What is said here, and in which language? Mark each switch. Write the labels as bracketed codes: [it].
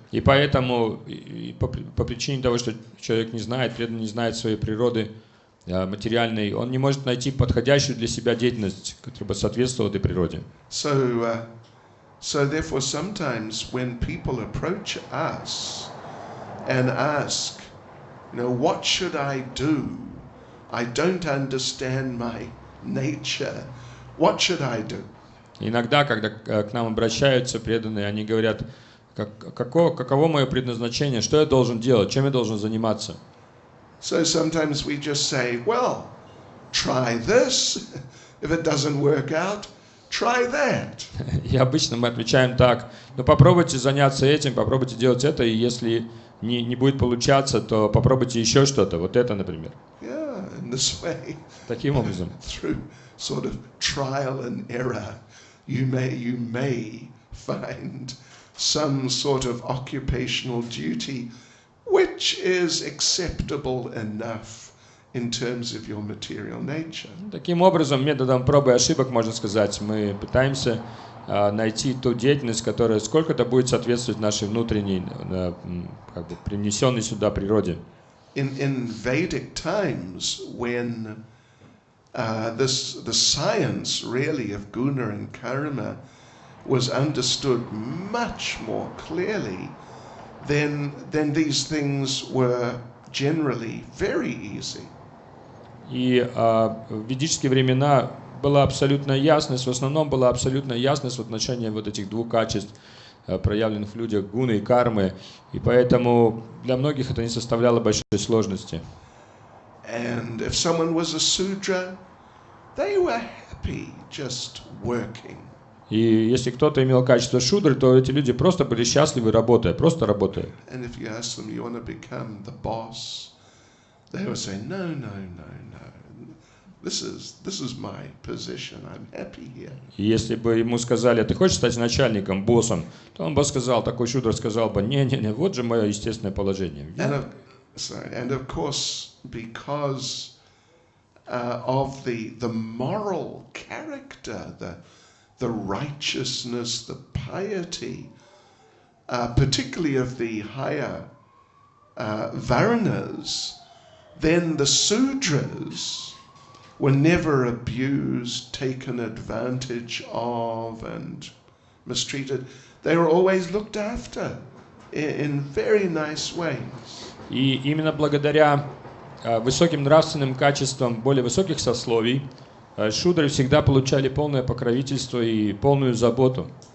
[ru] И поэтому, по причине того, что человек не знает, преданный не знает своей природы материальной, он не может найти подходящую для себя деятельность, которая бы соответствовала этой природе. [en] So therefore, sometimes when people approach us and ask, what should I do? I don't understand my nature. What should I do? [ru] Иногда, когда к нам обращаются преданные, они говорят, каково мое предназначение, что я должен делать, чем я должен заниматься. [en] So sometimes we just say, well, try this. If it doesn't work out, try that. [ru] И обычно мы отвечаем так, попробуйте заняться этим, попробуйте делать это, и если не будет получаться, то попробуйте еще что-то, вот это, например. [en] Yeah, in this way. [ru] Таким образом. [en] Through sort of trial and error, you may find some sort of occupational duty which is acceptable enough in terms of your material nature. [ru] Таким образом, методом проб и ошибок, можно сказать, мы пытаемся найти ту деятельность, которая сколько-то будет соответствовать нашей внутренней, привнесенной сюда природе. [en] In Vedic times, when the science really of guna and karma was understood much more clearly, then these things were generally very easy. [ru] И в ведические времена была абсолютная ясность, в основном была абсолютная ясность в отношении вот этих двух качеств, проявленных в людях гуны и кармы, и поэтому для многих это не составляло большой сложности. [en] And if someone was a Sudra, they were happy just working. [ru] И если кто-то имел качество шудры, то эти люди просто были счастливы, работая, просто работая. [en] And if you ask them, you want to become the boss, they would say, no, no, no, no. This is my position. I'm happy here. [ru] И если бы ему сказали, ты хочешь стать начальником, боссом, то он бы сказал, такой шудр сказал бы, не, вот же мое естественное положение. [en] And of course, because of the moral character, the righteousness, the piety, particularly of the higher Varanas, then the Sudras were never abused, taken advantage of, and mistreated. They were always looked after in very nice ways. [ru] И именно благодаря высоким нравственным качествам более высоких сословий шудры всегда получали полное покровительство и полную заботу.